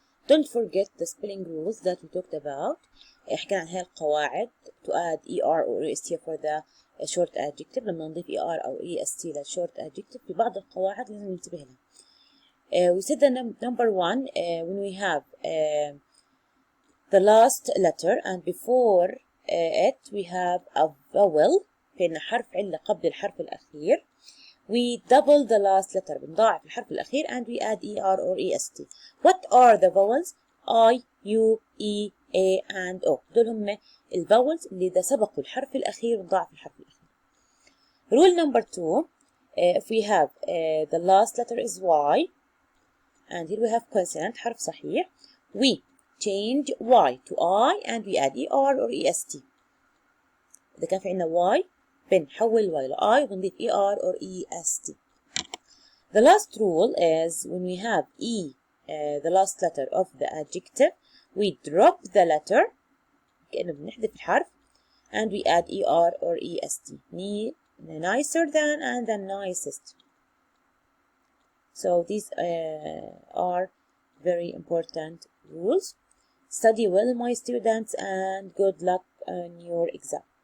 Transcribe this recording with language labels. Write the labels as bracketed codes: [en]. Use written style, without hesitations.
[en] Don't forget the spelling rules that we talked about. [ar] حكينا عن هاي القواعد [en] to add ER or EST for the short adjective. [ar] لما نضيف ER أو EST للshort adjective في بعض القواعد لازم ننتبه لها. [en] We said the number one when we have the last letter and before it we have a vowel. [ar] في عندنا حرف علة قبل الحرف الأخير. [en] We double the last letter [ar] بنضاعف الحرف الأخير [en] and we add ER or EST. What are the vowels? I, U, E, A and O. [ar] دول هم الفاولز اللي إذا سبقوا الحرف الأخير بنضاعف الحرف الأخير. [en] Rule number 2 if we have the last letter is Y and here we have consonant [ar] حرف صحيح [en] we change Y to I and we add ER or EST. [ar] إذا كان في عندنا Y بنحول Y ل I وبنضيف ER or EST. [en] The last rule is when we have the last letter of the adjective we drop the letter [ar] كأنه بنحذف الحرف [en] and we add ER or EST. The nicer than and the nicest. So these are very important rules. Study well, my students, and good luck on your exam.